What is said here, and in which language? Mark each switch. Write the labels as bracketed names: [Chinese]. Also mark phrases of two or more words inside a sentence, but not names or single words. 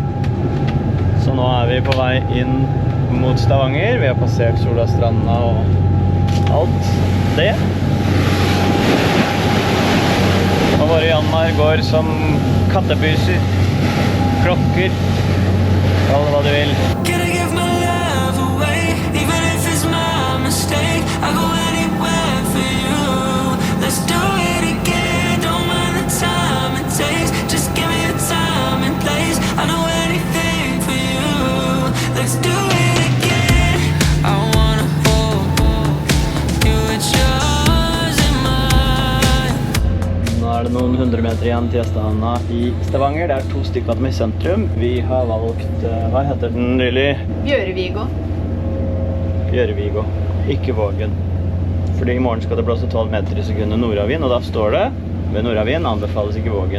[Norwegian] Så nå vi på vei inn mot Stavanger. Vi har passert Solastranda og alt det. Og våre Janmar går som kattebuser, klokker, kall det hva du vil. [English] Can I give my love away, even if it's my mistake? I'll go anywhere for you. Let's do it again. Don't mind the time it takes. Just give me the time and place. I know anything for you. Let's do it again. I wanna hold you, it's yours and mine. [Norwegian] Nå det noen 100 meter igjen til Gjestehavna i Stavanger. Det 2 stykker med sentrum. Vi har valgt, hva heter den nylig? Bjørevigo. Bjørevigo, ikke Vågen. Fordi i morgen skal det blåse 12 meter i sekundet nordavind, og da står det, ved nordavind anbefales ikke Vågen.